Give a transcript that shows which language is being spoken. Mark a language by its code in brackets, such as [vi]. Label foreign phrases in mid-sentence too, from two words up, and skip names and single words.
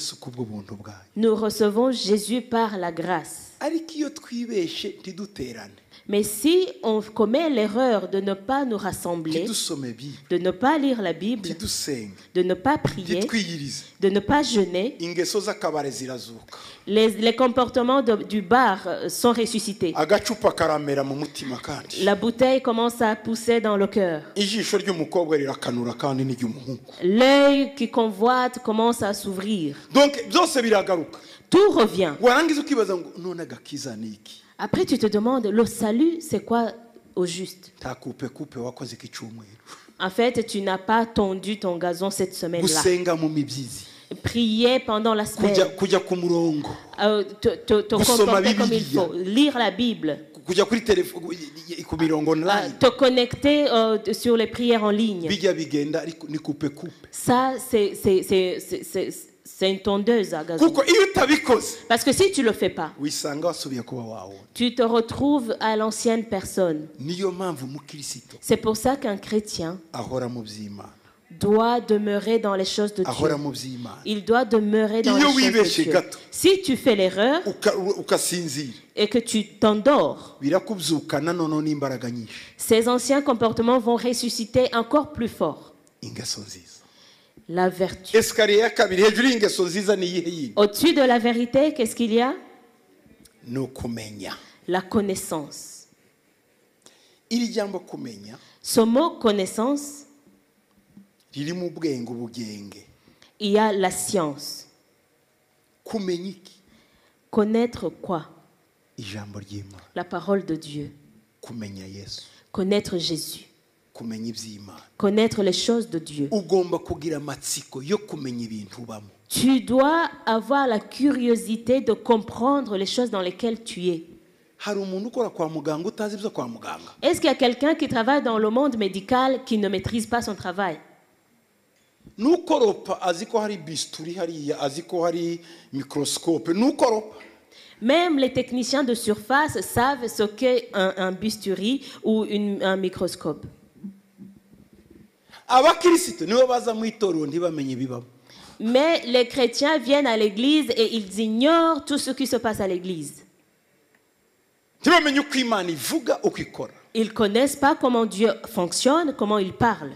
[fr] Nous recevons Jésus par la grâce. Mais si on commet l'erreur de ne pas nous rassembler, [rw] ntidusome bible [fr] de ne pas lire la Bible, [rw] ntidusenge [fr] de ne pas prier, [rw] ntitwiyirize [fr] de ne pas jeûner, [rw] ingeso z'akabare zirazuka [fr] les comportements du bar sont ressuscités. [rw] agacupa karamera mu mutima kandi [fr] La bouteille commence à pousser dans le cœur. [rw] ijisho ry'umukobwa rirakanura kandi n'iry'umuhungu. [fr] L'œil qui convoite commence à s'ouvrir. [rw] Donc byose biragaruka [fr] Tout revient. [rw] warangiza ukibaza ngo none agakiza ni iki. [fr] Après, tu te demandes, le salut, c'est quoi au juste? [rw] nta kupe wakoze iki cyumweru [fr] En fait, tu n'as pas tondu ton gazon cette semaine-là. [rw] gusenga mu mibyizi [fr] Prier pendant la semaine. [rw] kujya ku murongo [fr] Te comporter comme il faut. Lire la Bible. [rw] kujya kuri telefone ku mirongo online [fr] Te connecter sur les prières en ligne. [rw] bijya bigenda ariko ni kupe. [fr] Ça, c'est une tondeuse à gazon. [rw] kuko iyo utabikoze [fr] Parce que si tu ne le fais pas, [rw] wisanga wasubiye kuba wawe. [fr] tu te retrouves à l'ancienne personne. [rw] niyo mpamvu umukristo [fr] C'est pour ça qu'un chrétien [rw] ahora mu by'Imana [fr] doit demeurer dans les choses de [rw] ahora [fr] Dieu. [rw] mu by'Imana. [fr] Il doit demeurer dans [rw] Iyo [fr] les choses [rw] wibeshye [fr] de Dieu. [rw] gato [fr] Si tu fais l'erreur [rw] ukasinzira [fr] et que tu t'endors, [rw] birakubyukana noneho n'imbaraga nyinshi. [fr] ces anciens comportements vont ressusciter encore plus fort. [rw] ingeso nziza [fr] La vertu. [rw] esikariye ya kabiri hejuru y'ingeso nziza ni iyihe yindi? [fr] Au-dessus de la vérité, qu'est-ce qu'il y a? [rw] ni ukumenya. [fr] La connaissance. [rw] iri jambo kumenya [fr] Ce mot connaissance, [rw] riri mu bwenge ubugenge. [fr] il y a la science. [rw] kumenya iki? [fr] Connaître quoi? [rw] ijambo ry'Imana. [fr] La parole de Dieu. [rw] kumenya Yesu. [fr] Connaître Jésus. [rw] kumenya iby'Imana. [fr] Connaître les choses de Dieu. [rw] ugomba kugira amatsiko yo kumenya ibintu ubamo. [fr] Tu dois avoir la curiosité de comprendre les choses dans lesquelles tu es. [rw] hari umuntu ukora kwa muganga utazi ibyo kwa muganga? [fr] Est-ce qu'il y a quelqu'un qui travaille dans le monde médical qui ne maîtrise pas son travail? [rw] n'ukoropa azi ko hari bisturi hariya, azi ko hari microscope. n'ukoropa [fr] Même les techniciens de surface savent ce qu'est un bistouri ou un microscope. [rw] abakirisitu nibo baza mu itorero ntibamenye ibibamo. [fr] Mais les chrétiens viennent à l'église et ils ignorent tout ce qui se passe à l'église. [rw] ntibamenye uko Imana ivuga uko ikora. [fr] Ils ne connaissent pas comment Dieu fonctionne, comment il parle.